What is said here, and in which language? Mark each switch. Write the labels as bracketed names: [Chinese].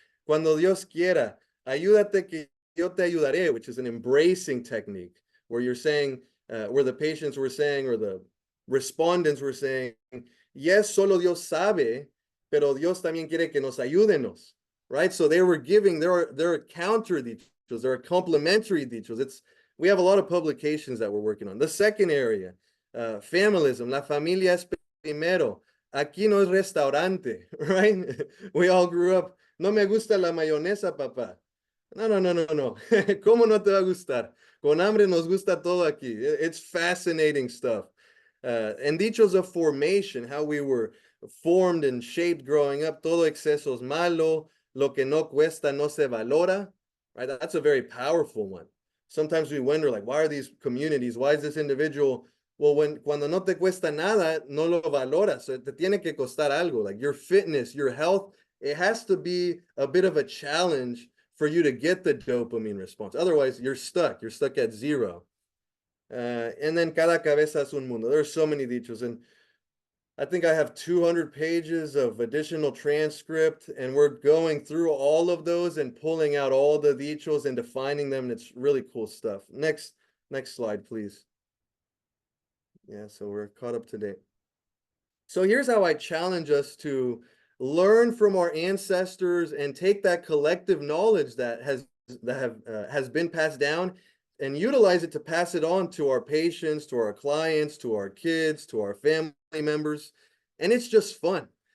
[Spanish] Cuando Dios quiera, ayúdate que yo te ayudaré, [English] which is an embracing technique, where you're saying, where the patients were saying, or the respondents were saying, yes, [Spanish] solo Dios sabe, pero Dios también quiere que nos ayúdenos. [English] Right, so they were giving, there are counter dichos, there are complementary dichos. We have a lot of publications that we're working on. The second area, familism, [Spanish] la familia es primero. Aquí no es restaurante, [English] right? We all grew up, [Spanish] no me gusta la mayonesa, papá. No. ¿Cómo no te va a gustar? Con hambre nos gusta todo aquí. [English] It's fascinating stuff. And dichos of formation, how we were formed and shaped growing up. [Spanish] Todo exceso es malo. Lo que no cuesta no se valora. [English] Right? That's a very powerful one. Sometimes we wonder, like, why are these communities? Why is this individual? [Spanish] Well, cuando no te cuesta nada, no lo valoras. So te tiene que costar algo. [English] Like your fitness, your health, it has to be a bit of a challenge for you to get the dopamine response. Otherwise, you're stuck. You're stuck at zero. And then [Spanish] cada cabeza es un mundo. [English] There's so many dichos. And I think I have 200 pages of additional transcript, and we're going through all of those and pulling out all the dichos and defining them. And it's really cool stuff. Next Next slide, please. Yeah, so we're caught up to date. So here's how I challenge us to learn from our ancestors and take that collective knowledge that has been passed down and utilize it to pass it on to our patients, to our clients, to our kids, to our family members. And it's just fun.